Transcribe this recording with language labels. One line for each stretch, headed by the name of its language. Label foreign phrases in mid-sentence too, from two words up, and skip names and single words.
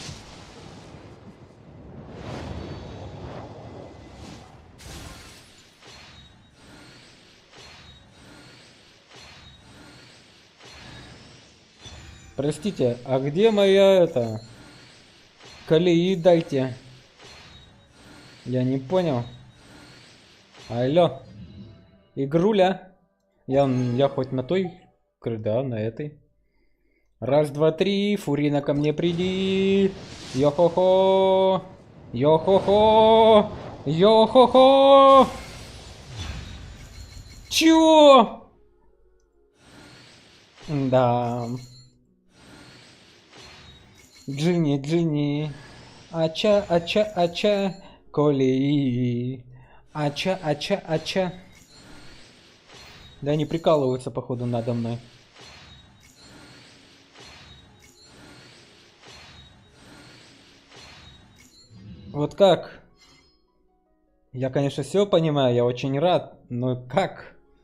Russian: Простите, а где моя колеи дайте? Я не понял. Алло. Игруля. Я хоть на той, да, на этой. Раз, два, три. Фурина, ко мне приди. Йо-хо-хо. Йо-хо-хо. Йо-хо-хо. Чё? Да. Джинни, Джинни.
Hindi: Ача, ача, ача. Коли. Ача, ача, ача.
Russian: Да они прикалываются, походу, надо мной. Вот как? Я, конечно, все понимаю, я очень рад, но как?